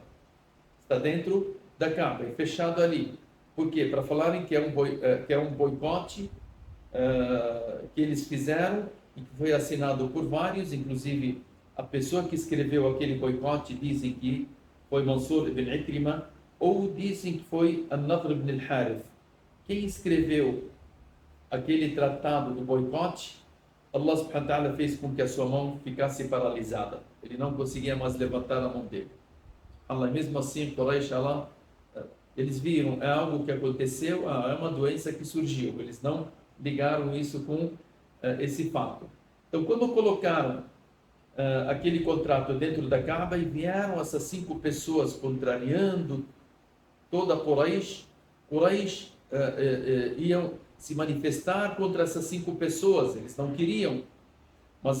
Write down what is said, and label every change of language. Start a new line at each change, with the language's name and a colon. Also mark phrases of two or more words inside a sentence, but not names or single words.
Portuguese: Está dentro da Kaaba, é fechado ali. Por quê? Para falarem que é um boicote que eles fizeram e que foi assinado por vários, inclusive a pessoa que escreveu aquele boicote dizem que foi Mansur ibn Ikrima, ou dizem que foi An-Nadr ibn al-Harith. Quem escreveu aquele tratado do boicote,
Arabic: الله سبحانه وتعالى
Portuguese: fez com que a sua mão ficasse paralisada. Ele não conseguia mais levantar a mão dele. Allah, mesmo assim, Quraysh, Allah, eles viram, é algo que aconteceu, é uma doença que surgiu. Eles não ligaram isso com esse fato. Então, quando colocaram aquele contrato dentro da Kaaba e vieram essas 5 pessoas contrariando toda a Quraysh iam se manifestar contra essas 5 pessoas, eles não queriam, mas